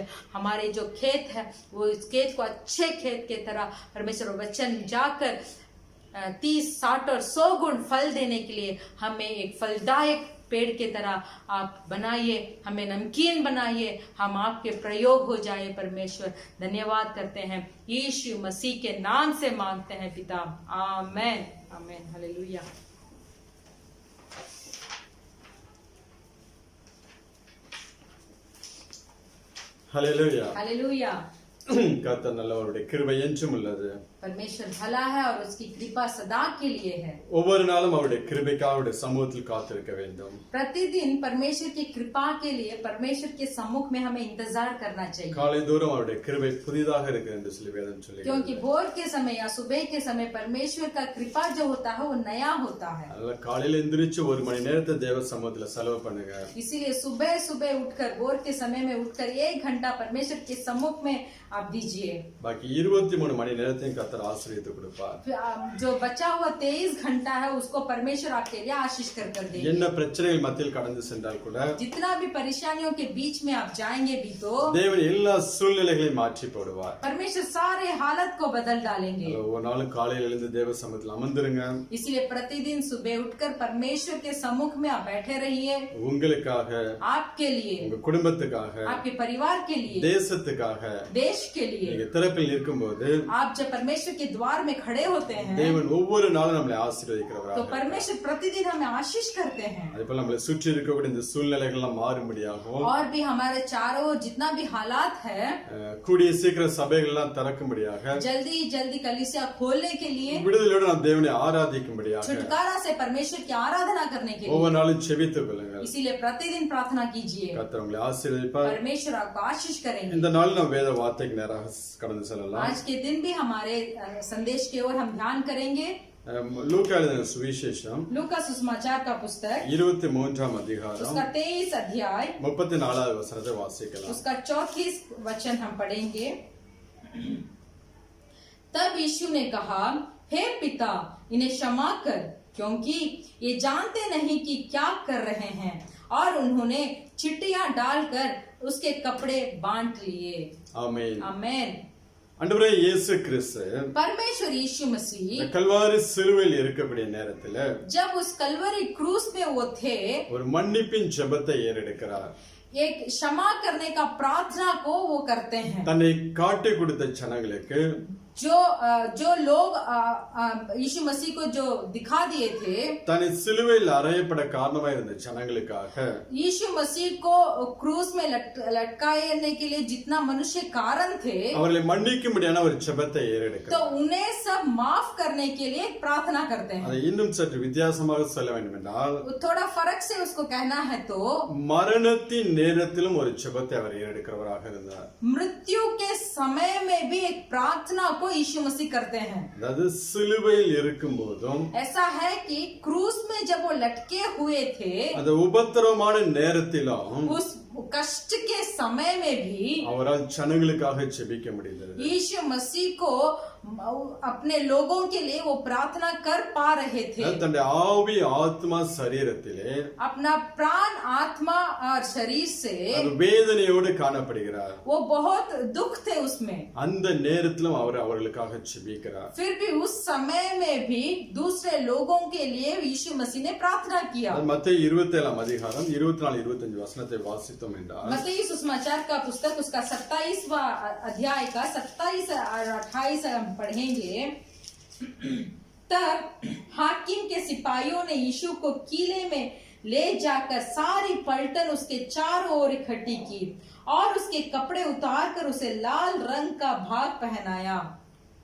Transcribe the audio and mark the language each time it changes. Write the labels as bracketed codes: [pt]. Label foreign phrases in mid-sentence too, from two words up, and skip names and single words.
[hi] हमारे जो खेत है वो इस खेत को अच्छे खेत के तरह परमेश्वर वचन जाकर 30, 60 और 100 गुण फल देने के लिए हमें एक फलदायक पेड़ के तरह आप बनाइए, हमें नमकीन बनाइए, हम आपके प्रयोग हो जाए परमेश्वर। धन्यवाद करते हैं, यीशु मसीह के नाम से मांगते हैं पिता, आमेन आमेन। हालेलुया। हालेलुया हालेलुया। [ta] கர்த்தர் நல்லவருடைய கிருபை என்றும் உள்ளது. [hi] परमेश्वर भला है और उसकी कृपा सदा के लिए है। [ta] ஒவ்வொரு நாளும் அவருடைய கிருபைக்காக அவருடைய சமூகத்தில் காத்திருக்க வேண்டும். [hi] प्रतिदिन परमेश्वर की कृपा के लिए परमेश्वर के सम्मुख में हमें इंतजार करना चाहिए। [ta] காலை தோறும் அவருடைய கிருபை புதிதாக இருக்கிறது என்று சொல்லி வேதம் சொல்லுகிறது. [hi] क्योंकि भोर के समय या सुबह के समय परमेश्वर का कृपा जो होता है वो नया होता है। [ta] அதனால காலையில எந்திரிச்சு 1 மணி நேரத்தை தேவ சமூகத்துல செலவு பண்ணுங்க. [hi] इसीलिए सुबह सुबह उठकर भोर के समय में उठकर 1 घंटा परमेश्वर के सम्मुख में आप दीजिए। [ta] बाकी 23 மணி நேரத்தையும் கர்த்தர் ஆசீர்வதித்து கொடுப்பார். [hi] जो बचा हुआ 23 घंटा है उसको परमेश्वर आपके लिए आशीष कर देंगे। [ta] என்ன பிரச்சனைகள் மத்தியில் கடந்து சென்றால் கூட [hi] जितना भी परेशानियों के बीच में आप जाएंगे भी तो [ta] தேவன் எல்லா சூழ்நிலைகளையும் மாற்றி போடுவார். [hi] परमेश्वर सारे हालत को बदल डालेंगे। [ta] ஒவ்வொரு நாளும் காலையில எழுந்து தேவ சமூகத்தில் அமர்ந்திருங்க. [hi] इसलिए प्रतिदिन सुबह उठकर परमेश्वर के सम्मुख में आप बैठे रहिए। [ta] உங்களுக்காக, [hi] आपके लिए, [ta] உங்க குடும்பத்துக்காக, [hi] आपके परिवार के लिए, [ta] தேசத்துக்காக, [hi] देश के लिए [ta] நீங்க திறப்பில் இருக்கும்போது [hi] आप जब परमेश्वर के द्वार में खड़े होते हैं [ta] தேவன் ஒவ்வொரு நாளும் நம்மளை ஆசீர்வதிக்கிறவராக [hi] तो परमेश्वर प्रतिदिन हमें आशीष करते हैं। [ta] அதேபோல நம்மளை சுற்றி இருக்கக்கூடிய இந்த சூழ்நிலைகள் எல்லாம் மாறும்படியாகவும் [hi] और भी हमारे चारों ओर जितना भी हालात है [ta] கூடிய சீக்கிரம் சபைகள் எல்லாம் திறக்கும்படியாக [hi] जल्दी जल्दी कलीसिया खोलने के लिए [ta] விடுதலையோடு நாம் தேவனை ஆராதிக்கும்படியாக [hi] छुटकारा से परमेश्वर की आराधना करने के लिए [ta] ஒவ்வொரு நாளும் செபித்துக் கொள்ளுங்கள். [hi] इसीलिए प्रतिदिन प्रार्थना कीजिए। [ta] கர்த்தர் உங்களை ஆசீர்வதிப்பார். [hi] परमेश्वर आपको आशीष करेंगे। [ta] இந்த நாள் நாம் வேத வார்த்தைக்கு நேராக கடந்து செல்லலாம். [hi] आज के दिन भी हमारे संदेश की ओर हम ध्यान करेंगे। [ta] லூக்கா எழுதின சுவிசேஷம் [hi] लूका सुसमाचार का पुस्तक [ta] 23ஆம் அதிகாரம் [hi] उसका 23 अध्याय [ta] 34வது வசனத்தை வாசிக்கலாம். [hi] उसका 34 वचन हम पढ़ेंगे। तब यीशु ने कहा, हे पिता, इन्हें क्षमा कर, क्योंकि ये जानते नहीं कि क्या कर रहे हैं। और उन्होंने चिट्टियां डालकर उसके कपड़े बांट लिए। [ta] ஆமென் [hi] आमेन। [ta] ஆண்டவரே இயேசு கிறிஸ்து [hi] परमेश्वर यीशु मसीह [ta] கல்வாரி சிலுவையில் இருக்கக்கூடிய நேரத்துல [hi] जब उस कलवरी क्रूस में वो थे [ta] ஒரு மன்னிப்பின் ஜெபத்தை ஏறெடுக்கிறார். [hi] एक क्षमा करने का प्रार्थना को वो करते हैं। [ta] தன்னை காட்டி கொடுத்த ஜனங்களுக்கு [hi] जो लोग यीशु मसीह को जो दिखा दिए थे, [ta] தன்னை சிலுவையில் அறையப்பட காரணமாக இருந்த ஜனங்களுக்காக [hi] यीशु मसीह को क्रूस में लटकाने के लिए जितना मनुष्य कारण थे [ta] அவர்களை மன்னிக்கும்படியான ஒரு ஜெபத்தை [hi] तो [ta] ஏறெடுக்கிறார். [hi] उन्हें सब माफ करने के लिए प्रार्थना करते हैं। [ta] அதை இன்னும் சற்று வித்தியாசமாக சொல்ல வேண்டும் என்றால் [hi] थोड़ा फर्क से उसको कहना है तो [ta] மரணத்தின் நேரத்திலும் ஒரு ஜெபத்தை அவர் ஏறெடுக்கிறவராக இருந்தார். [hi] मृत्यु के समय में भी एक प्रार्थना को यीशु मसीह करते हैं। [ta] அதாவது சிலுவையில் இருக்கும் போதும் [hi] ऐसा है कि क्रूस में जब वो लटके हुए थे [ta] அந்த உபத்திரவமான நேரத்திலும் [hi] उस कष्ट के समय में भी [ta] அவரால் ஜனங்களுக்காக ஜெபிக்க முடிந்தது. [hi] यीशु मसीह को अपने लोगों के लिए वो प्रार्थना कर पा रहे थे। [ta] தன்னுடைய ஆவி ஆத்மா சரீரத்திலே [hi] अपना प्राण आत्मा और शरीर से [ta] அது வேதனையோடு காணப்படுகிறார். [hi] वो बहुत दुख थे उसमें। [ta] அந்த நேரத்திலும் அவர் அவர்களுக்காக ஜெபிக்கிறார். [hi] फिर भी उस समय में भी दूसरे लोगों के लिए यीशु मसीह ने प्रार्थना किया। [ta] மத்தேயு 27ஆம் அதிகாரம் 24-25 வசனத்தை வாசித்தோம் என்றால் [hi] मत्ती सुसमाचार का पुस्तक उसका 27वां अध्याय का 27 और 28 हम पढ़ेंगे। तब हाकिम के सिपाहियों ने यीशु को किले में ले जाकर सारी पलटन उसके चारों ओर इकट्ठी की और उसके कपड़े उतार कर उसे लाल रंग का भाग पहनाया।